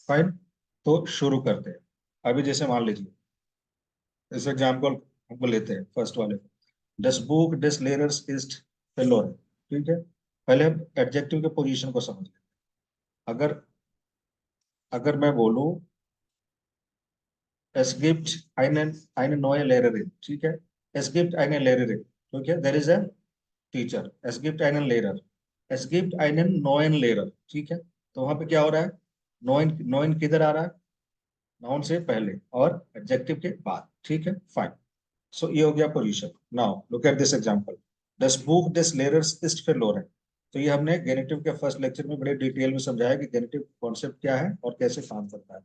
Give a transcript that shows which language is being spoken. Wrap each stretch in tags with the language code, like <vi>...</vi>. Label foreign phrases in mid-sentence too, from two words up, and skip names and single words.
<hi>फाइन। तो शुरू करते हैं। अभी जैसे मान लीजिए, इस एग्जाम्पल हमको लेते हैं फर्स्ट वाले।</hi> <de>Das Buch des Lehrers ist verloren.</de> <hi>ठीक है, पहले हम एडजेक्टिव के पोजीशन को समझ लें। अगर अगर मैं बोलूं</hi> <de>es gibt eine neue Lehrerin,</de> <hi>ठीक है।</hi> <de>es gibt eine Lehrerin,</de> <hi>ठीक है,</hi> <en>there is a teacher,</en> <de>es gibt einen Lehrer, es gibt einen neuen Lehrer,</de> <hi>ठीक है। तो वहां पे क्या हो रहा है? नोइन नोइन किधर आ रहा है? नाउन से पहले और एडजेक्टिव के बाद। ठीक है, फाइन। सो ये हो गया पोजीशन।</hi> <en>now look at this example.</en> <de>Das Buch des Lehrers ist verloren.</de> <hi>तो ये हमने गेनेटिव के</hi> <en>first lecture</en> <hi>में बड़े डिटेल में समझाया कि गेनेटिव कॉन्सेप्ट क्या है और कैसे काम करता है।</hi>